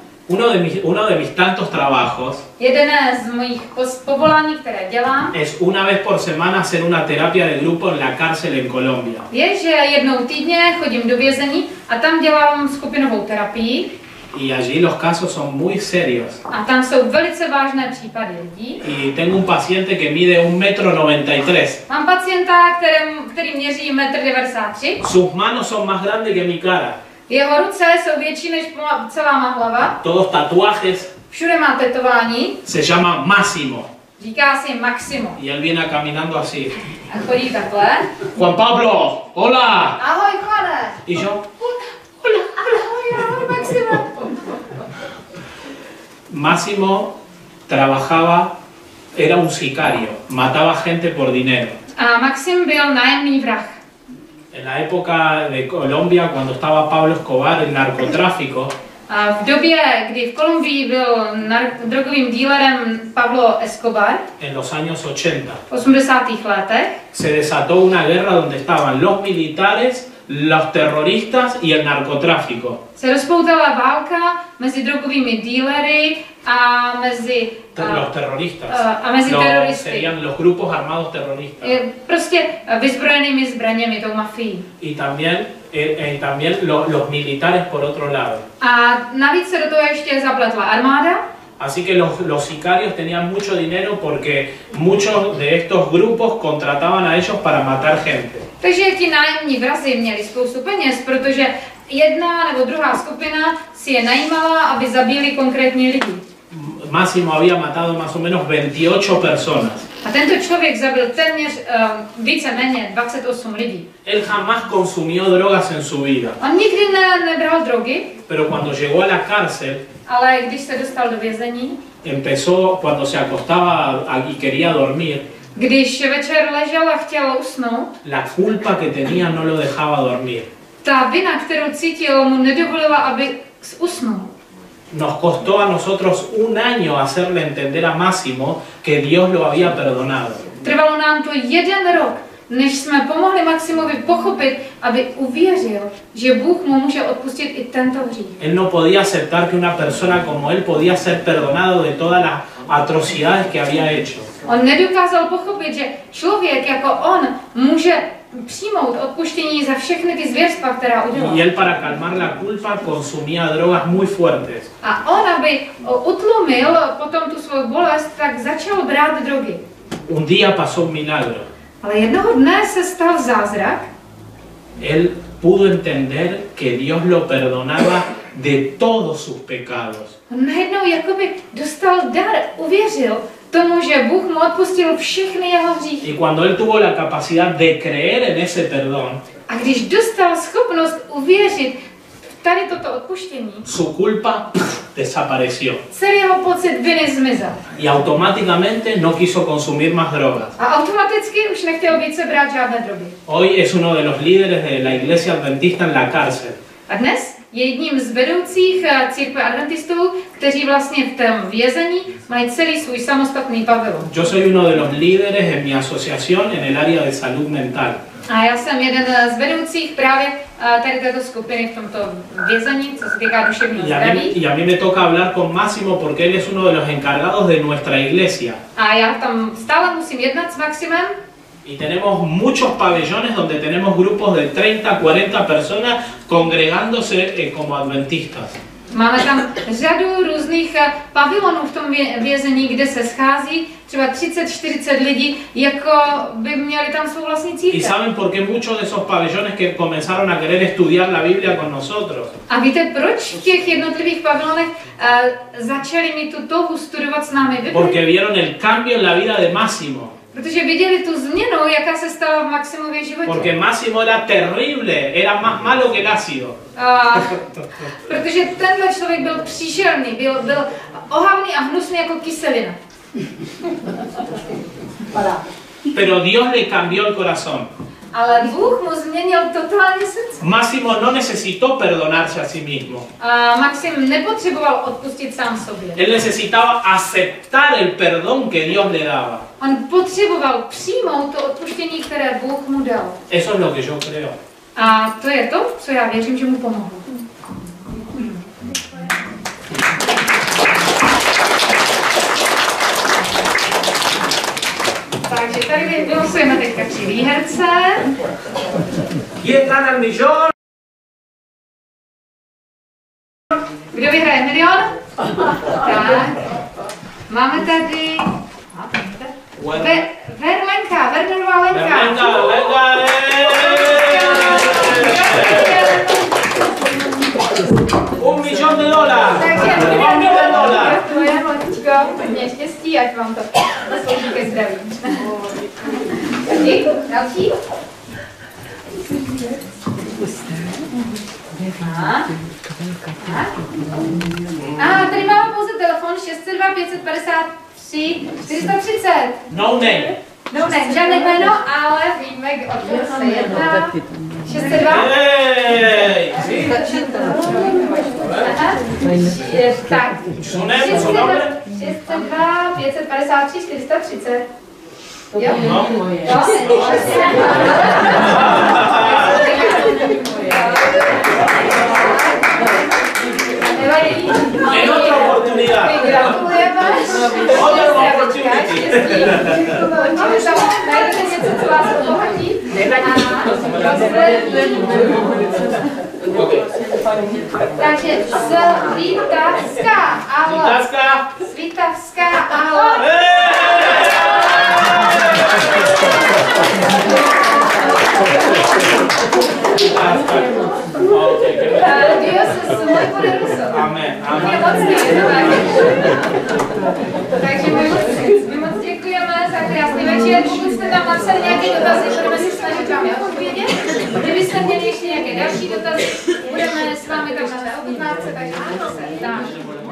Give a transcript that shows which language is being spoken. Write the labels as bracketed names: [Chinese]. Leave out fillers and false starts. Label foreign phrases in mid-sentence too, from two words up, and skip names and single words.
[Spanish] Uno de mis tantos trabajos [Czech] Jeden z mojich povolání, které dělám, [Spanish] es una vez por semana hacer una terapia de grupo en la cárcel en Colombia. [Czech] je, že jednou týdně chodím do vězení a tam dělám skupinovou terapii. [Spanish] Y allí los casos son muy serios. [Czech] A tam jsou velice vážné případy lidí. [Spanish] Y tengo un paciente que mide 1,93 m. [Czech] Mám pacienta, který měří 1,93 m. [Spanish] Sus manos son más grandes que mi cara. [Czech] Jeho ruce jsou větší než celá má hlava. [Spanish] Todos tatuajes. [Czech] Všude má tetování. [Spanish] Se llama Máximo. [Czech] Říká si Maximo. [Spanish] Y él viene caminando así. [Czech] A chodí takhle. [Spanish] Juan Pablo, hola. [Czech] Ahoj, Juane. [Spanish] Y yo, [Czech] Hola. Ahoj, Maximo. [Spanish] Máximo trabajaba, era un sicario, mataba gente por dinero. [Czech] A Maxim byl nájemný vrah. [Spanish] En la época de Colombia, cuando estaba Pablo Escobar, el narcotráfico, [Czech] A v době, kdy v Kolumbii byl drogovým dílerem Pablo Escobar, [Spanish] en los años 80, [Czech] v 80. letech, [Spanish] se desató una guerra donde estaban los militares los terroristas y el narcotráfico. [Czech] Se rozpoutala válka mezi drogovými dílery a mezi [Spanish] Los terroristas. [Czech] a mezi teroristy. [Spanish] Serían los grupos armados terroristas. [Czech] Prostě vyzbrojenými zbraněmi, tou mafií. [Spanish] Y también los militares por otro lado. [Czech] A navíc se do toho ještě zapletla armáda. [Spanish] Así que los sicarios tenían mucho dinero porque muchos de estos grupos contrataban a ellos para matar gente. [Czech] Takže ti nájemní vrazi měli spoustu peněz, protože jedna nebo druhá skupina si je najímala, aby zabili konkrétní lidi. [Spanish] Máximo había matado más o menos 28 personas. [Czech] A tento člověk zabil téměř víceméně 28 lidí. [Spanish] Él jamás consumió drogas en su vida. [Czech] On nikdy nebral drogy, [Spanish] Pero cuando llegó a la cárcel, [Czech] ale když se dostal do vězení, [Spanish] cuando se acostaba y quería dormir, [Czech] když večer ležel a chtěl usnout, [Spanish] la culpa que tenía no lo dejaba dormir. [Czech] ta vina, kterou cítil, mu nedovolila, aby usnul. [Spanish] Nos costó a nosotros un año hacerle entender a Máximo que Dios lo había perdonado. [Czech] Trvalo nám to 1 rok, než jsme pomohli Maximovi pochopit, aby uvěřil, že Bůh mu může odpustit i tento hřích. [Spanish] Él no podía aceptar que una persona como él podía ser perdonado de todas las atrocidades que había hecho. [Czech] On nedokázal pochopit, že člověk jako on může přijmout odpuštění za všechny ty zvěrstva, která udělal. [Spanish] Y él para calmar la culpa consumía drogas muy fuertes. [Czech] A on, aby utlumil potom tu svou bolest, tak začal brát drogy. [Spanish] Un día pasó un milagro. [Czech] Ale jednoho dne se stal zázrak. [Spanish] Él pudo entender que Dios lo perdonaba de todos sus pecados. [Czech] On najednou jakoby dostal dar, uvěřil tomu, že Bůh mu odpustil všechny jeho hříchy. [Spanish] Y cuando él tuvo la capacidad de creer en ese perdón, [Czech] A když dostal schopnost uvěřit v tady toto odpuštění, [Spanish] su culpa desapareció. [Czech] celý jeho pocit viny zmizel. [Spanish] Y automáticamente no quiso consumir más drogas. [Czech] A automaticky už nechtěl více brát žádné drogy. [Spanish] Hoy es uno de los líderes de la iglesia adventista en la cárcel. [Czech] A dnes je jedním z vedoucích církve adventistů, kteří vlastně v tom vězení mají celý svůj samostatný pavilon. [Spanish] Yo soy uno de los líderes en mi asociación en el área de salud mental. [Czech] A já jsem jeden z vedoucích právě tady této skupiny v tomto vězení, co se týká duševního zdraví. [Spanish] Y a mí me toca hablar con Máximo porque él es uno de los encargados de nuestra iglesia. [Czech] A já tam stále musím jednat s Maximem. [Spanish] Y tenemos muchos pabellones donde tenemos grupos de 30, 40 personas congregándose como adventistas. [Czech] Máme tam řadu různých pavilonů v tom vězení, kde se schází třeba 30-40 lidí, jako by měli tam svou vlastní [Spanish] ¿Y [Czech] církev. [Spanish] saben por qué muchos de esos pabellones que comenzaron a querer estudiar la Biblia con nosotros? [Czech] A víte, proč v těch jednotlivých pavilonech začali mít tu touhu studovat s námi Bibli? [Spanish] Porque vieron el cambio en la vida de Máximo. [Czech] Protože viděli tu změnu, jaká se stala v Maximově životě. [Spanish] Porque Máximo era terrible, era más malo que el ácido. [Czech] Protože tenhle člověk byl příšerný, byl ohavný a hnusný jako kyselina. [Spanish] Pero Dios le cambió el corazón. [Czech] Ale Bůh mu změnil totálně srdce. [Spanish] Máximo no necesitó perdonarse a sí mismo. [Czech] Maxim nepotřeboval odpustit sám sobě. [Spanish] Él necesitaba aceptar el perdón que Dios le daba. [Czech] On potřeboval přijmout to odpuštění, které Bůh mu dal. [Spanish] Eso es lo que yo creo. [Czech] A to je to, co já věřím, že mu pomohlo. Takže tady vylosujeme teďka 3 výherce. [Spanish] ¿Quién gana el millón? [Czech] Kdo vyhraje milion? Tak. Máme tady... Verlenka, Wernerová Lenka. [Spanish] Venga. $1 millón de dólares. [Czech] Takže [Spanish] $1 millón de dólares. [Czech] gratulujeme, Letičko. Hodně štěstí, ať vám to poslouží ke zdraví. Díky. Další. A tady máme pouze telefon 602 553 430. [English] No name. [Czech] No ne, žádné jméno, ale víme, o čem se jedná. 602. [Spanish] Hey, sí. [Czech] Aha. Tak. [Spanish] Su nombre. [Czech] 602 553 430. Jo? [Spanish] No. [Czech] Jo? [Spanish] En otra oportunidad. Otra opportunity. [Czech] Najdete něco, co vás obohatí? Takže Svítavská, ahoj. Svítavská, ahoj. [Spanish] Dios es muy poderoso. [Czech] Amen. Je mocný. Takže my moc děkujeme za krásný večer. Pokud jste tam napsali nějaké dotazy, budeme se snažit vám je odpovědět. Kdybyste měli ještě nějaké další dotazy, budeme s vámi tam na té objednávce, takže máte se.